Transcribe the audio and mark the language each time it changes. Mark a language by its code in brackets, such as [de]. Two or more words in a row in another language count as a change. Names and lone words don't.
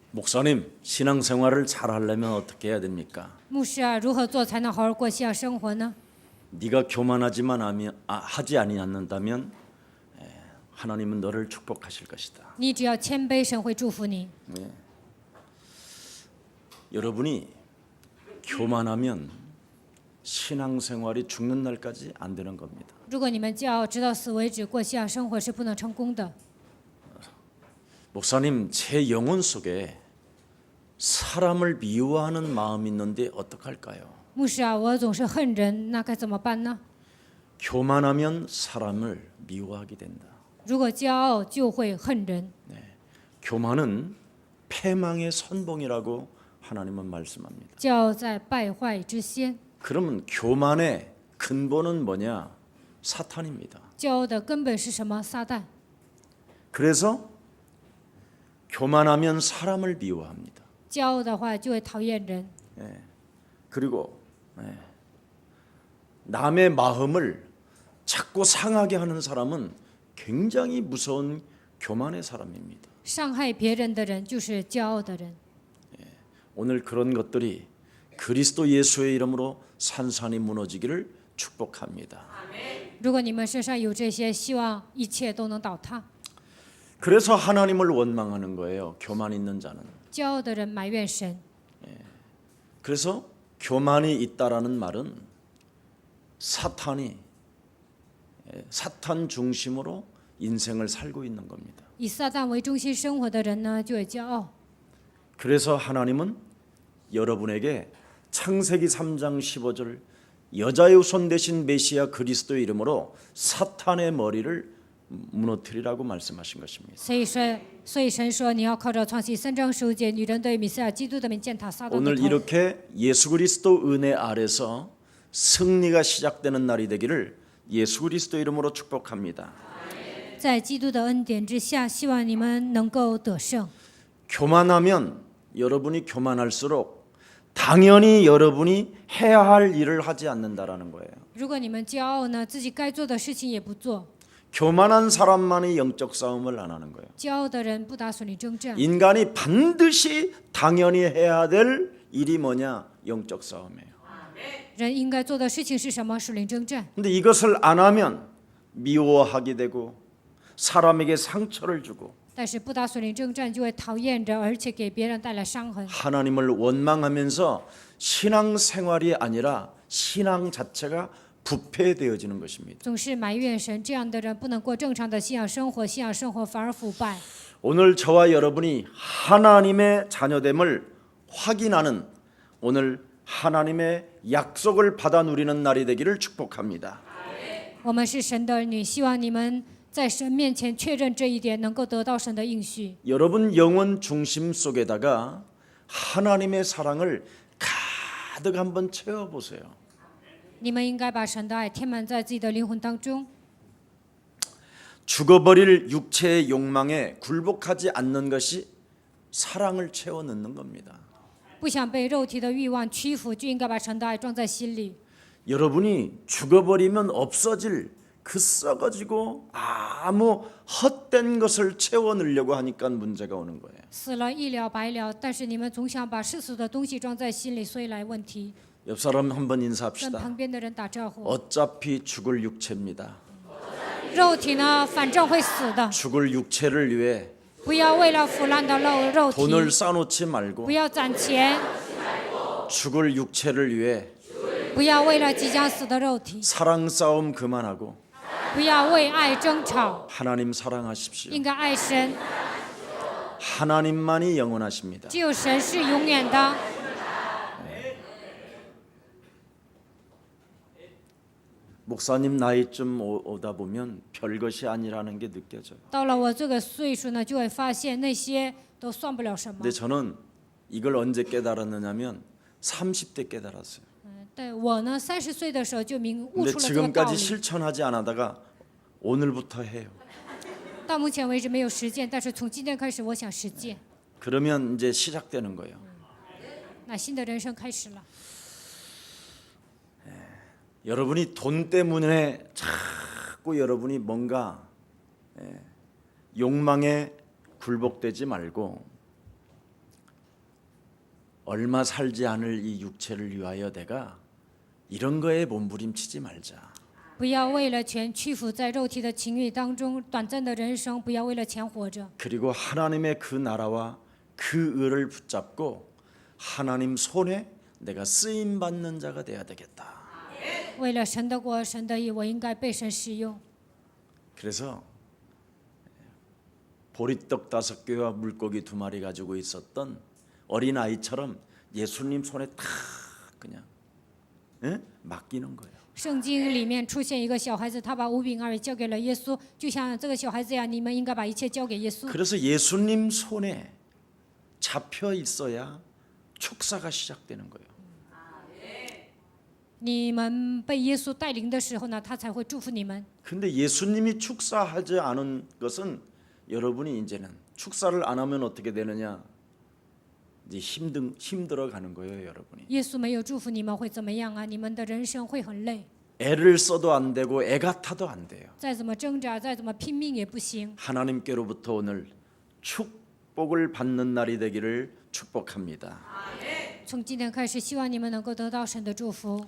[ko] 목사님, 신앙생활을 잘 하려면 어떻게 해야 됩니까? [zh] 牧师啊，如何做才能好好过信仰生活呢？ [ko] 네가 교만하지만 하지 아니한다면 하나님은 너를 축복하실 것이다. [zh] 你只要谦卑，神会祝福你。 [ko] 여러분이 교만하면 신앙생활이 죽는 날까지 안 되는 겁니다. [zh] 如果你们骄傲，直到死为止，过信仰生活是不能成功的。 [ko] 목사님, 제 영혼 속에 사람을 미워하는 마음이 있는데 어떡할까요? [zh] 牧师啊，我总是恨人，那该怎么办呢？ [ko] 교만하면 사람을 미워하게 된다. [zh] 如果骄傲，就会恨人。 [ko] 교만은 패망의 선봉이라고 하나님은 말씀합니다. [zh] 骄傲在败坏之先， [ko] 그러면 교만의 근본은 뭐냐? 사탄입니다. [zh] 骄傲的根本是什么？撒旦。 [ko] 그래서 교만하면 사람을 미워합니다. [zh] 骄傲的话就会讨厌人， [ko] 그리고 남의 마음을 자꾸 상하게 하는 사람은 굉장히 무서운 교만의 사람입니다. [zh] 伤害别人的人就是骄傲的人。 [ko] 오늘 그런 것들이 그리스도 예수의 이름으로 산산이 무너지기를 축복합니다. [zh] 如果你们身上有这些，希望一切都能倒塌。 [ko] 그래서 하나님을 원망하는 거예요. 교만 있는 자는. [zh] 骄傲的人埋怨神， [ko] 그래서 교만이 있다라는 말은 사탄이 사탄 중심으로 인생을 살고 있는 겁니다. [zh] 以撒旦为中心生活的人呢，就会骄傲。 [ko] 그래서 하나님은 여러분에게 창세기 3장 15절 여자의 후손 되신 메시아 그리스도의 이름으로 사탄의 머리를 무너뜨리라고 말씀하신 것입니다. [zh] 所以神说，你要靠着创世3章15节，女人对米赛亚基督的名践踏撒旦的 [ko] 오늘 [zh] 头。 [ko] 이렇게 예수 그리스도 은혜 아래서 승리가 시작되는 날이 되기를 예수 그리스도 이름으로 축복합니다. [zh] 在基督的恩典之下，希望你们能够得胜。 [ko] 교만하면 여러분이 교만할수록 당연히 여러분이 해야 할 일을 하지 않는다라는 거예요. [zh] 如果你们骄傲呢，自己该做的事情也不做。 [ko] 교만한 사람만이 영적 싸움을 안 하는 거예요. [zh] 骄傲的人不打属灵征战。 [ko] 인간이 반드시 당연히 해야 될 일이 뭐냐? 영적 싸움이에요. [zh] 人应该做的事情是什么？属灵征战。 [ko] 근데 이것을 안 하면 미워하게 되고 사람에게 상처를 주고 [zh] 但是不打属灵征战，就会讨厌人，而且给别人带来伤痕。 [ko] 하나님을 원망하면서 신앙생활이 아니라 신앙 자체가 부패되어지는 것입니다. [zh] 总是埋怨神，这样的人不能过正常的信仰生活，信仰生活反而腐败。 [ko] 오늘 저와 여러분이 하나님의 자녀됨을 확인하는 오늘 하나님의 약속을 받아 누리는 날이 되기를 축복합니다. [zh] 我们是神的儿女，希望你们在神面前确认这一点，能够得到神的应许。 [ko] 여러분 영혼 중심 속에다가 하나님의 사랑을 가득 한번 채워보세요. [zh] 你们应该把神的爱填满在自己的灵魂当中。 [ko] 죽어버릴 육체의 욕망에 굴복하지 않는 것이 사랑을 채워 넣는 겁니다. [zh] 不想被肉体的欲望屈服，就应该把神的爱装在心里。 [ko] 여러분이 죽어버리면 없어질 그 썩어지고 아무 헛된 것을 채워 넣으려고 하니까 문제가 오는 거예요. [zh] 死了一了百了，但是你们总想把世俗的东西装在心里，所以来问题。 [ko] 옆 사람 한번 [zh] 跟 [ko] 인사합시다. [zh] 旁边的人打招呼。 [ko] 어차피 죽을 육체입니다. [zh] 肉体呢，反正会死的， [ko] 죽을 육체를 위해 [zh] 不要为了腐烂的肉体， [ko] 돈을 쌓아놓지 말고 [zh] 不要攒钱， [ko] 죽을 육체를 위해 [zh] 不要为了即将死的肉体， [ko] 사랑 싸움 그만하고 [zh] 不要为爱争吵， [ko] 하나님 사랑하십시오. [zh] 应该爱神， [ko] 하나님만이 영원하십니다. [zh] 只有神是永远的。 [ko] 목사님 나이쯤 오다 보면 별것이 아니라는 게 느껴져요. [zh] 到了我这个岁数呢，就会发现那些都算不了什么 [ko] 근데 。 저는 이걸 언제 깨달았느냐면 30대 깨달았어요. [zh] 对我呢，30岁的时候就悟 [ko] 근데 [zh] 出了这个道 [ko] 지금까지 [zh] 理。 [ko] 실천하지 않다가 오늘부터 해요. [zh] 到目前为止没有实践，但是从今天开始，我想实践。 [ko] 그러면 이제 시작되는 거예요. [zh] 那新的人生开始了。 [ko] 여러분이 돈 때문에 자꾸 여러분이 뭔가 욕망에 굴복되지 말고 얼마 살지 않을 이 육체를 위하여 내가 이런 거에 몸부림치지 말자. [zh] 不要为了钱屈服在肉体的情欲当中，短暂的人生，不要为了钱活着。 [ko] 그리고 하나님의 그 나라와 그 의를 붙잡고 하나님 손에 내가 쓰임 받는 자가 돼야 되겠다. [zh] 为了神的国、神的义，我应该被神使用。 [ko] 그래서 보리떡 5개와 물고기 2마리 가지고 있었던 어린 아이처럼 예수님 손에 탁 그냥 맡기는 거예요. [zh] 圣经里面出现一个小孩子，他把5饼2鱼交给了耶稣，就像这个小孩子一样，你们应该把一切交给耶稣。 [ko] 그래서 예수님 손에 잡혀 있어야 축사가 시작되는 거예요. [zh] 你们被耶稣带领的时候呢，他才会祝福你们。 [ko] 근데 예수님이 축사하지 않은 것은 여러분이 이제는 축사를 안 하면 어떻게 되느냐? 이제 힘들어 가는 거예요, 여러분이. [zh] 耶稣没有祝福你们会怎么样啊？你们的人生会很累， [ko] 애를 써도 안 되고 애가 타도 안 돼요. [zh] 再怎么挣扎，再怎么拼命也不行。 [ko] 하나님께로부터 오늘 축복을 받는 날이 되기를 축복합니다. [zh] 从今天开始，希望你们能够得到神的祝福。